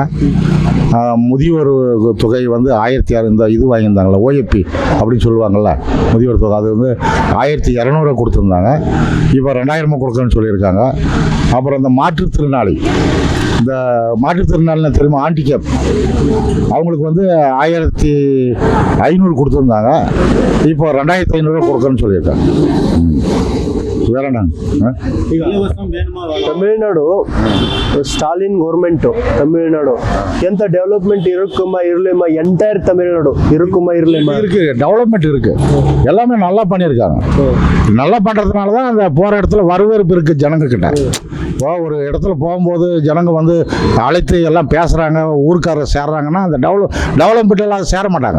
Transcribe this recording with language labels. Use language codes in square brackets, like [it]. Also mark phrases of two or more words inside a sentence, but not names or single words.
[ta] முதியோர் தொகை வந்து 1600 இந்த இது வாங்கியிருந்தாங்களே ஓஏபி அப்படின்னு சொல்லுவாங்கள்ல, முதியோர் தொகை, அது வந்து 1200 கொடுத்துருந்தாங்க, இப்போ 2000 கொடுக்குறேன்னு சொல்லியிருக்காங்க. அப்புறம் இந்த மாற்றுத்திறனாளி தெரியுமா, ஹேண்டிகேப், அவங்களுக்கு வந்து 1500 கொடுத்துருந்தாங்க, இப்போ 2500 கொடுக்குறேன்னு சொல்லியிருக்காங்க. வேற [kn] ತಮಿಳ್ನಾಡು ಸ್ಟಾಲಿನ್ ಗೌರ್ಮೆಂಟ್ ತಮಿಳ್ನಾಡು ಎಂತ ಡೆವಲಪ್ಮೆಂಟ್ [ta] இருக்குமா இருளேமா? என்டையர் தமிழ்நாடு இருக்குமா இருளேமா? இருக்கு, டெவலப்மெண்ட் இருக்கு, எல்லாமே நல்லா பண்ணியிருக்காங்க. நல்லா பண்றதுனால தான் அந்த போற இடத்துல வரவேற்பு இருக்கு ஜனங்க கிட்ட. இப்போ ஒரு இடத்துல போகும்போது ஜனங்க வந்து அழைத்து எல்லாம் பேசுறாங்க, ஊருக்காரர் சேர்றாங்கன்னா அந்த டெவலப்மெண்ட் எல்லாம் சேர மாட்டாங்க.